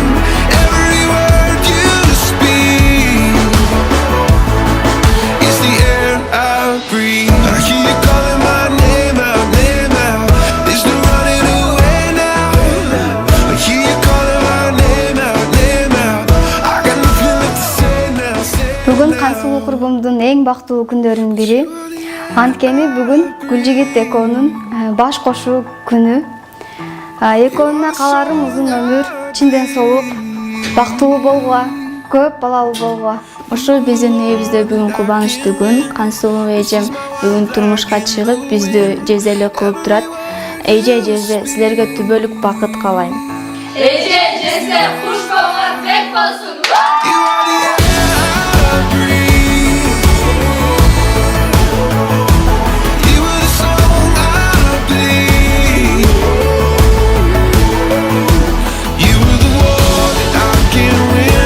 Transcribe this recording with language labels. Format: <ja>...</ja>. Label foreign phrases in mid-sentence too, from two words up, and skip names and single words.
<en>Every word you speak is the air I breathe. I hear you calling my name out, name out. There's no running away now. I hear you calling my name out, name out. I got nothing left to say now, say</en> <ky>Бүгүн Кансулуу курбумдун эң бактылуу күндөрүнүн бири. Анткени бүгүн Гүлжигит экөөнүн баш кошуу күнү. Экөөнүнө кааларым узун өмүр, чин ден соолук, бактылуу болгула, көп балалуу болгула. Ошол биздин үйүбүздө бүгүн кубанычтуу күн. Кансулуу эжем бүгүн турмушка чыгып, бизди жезелек кылып турат. Эже, жезе, силерге түбөлүк бакыт каалайм. Эже, жезе, куш болгон бек болсун.</ky> <en>you are the air I breathe. You were the song I bleed. You were the war that I can't win.</en>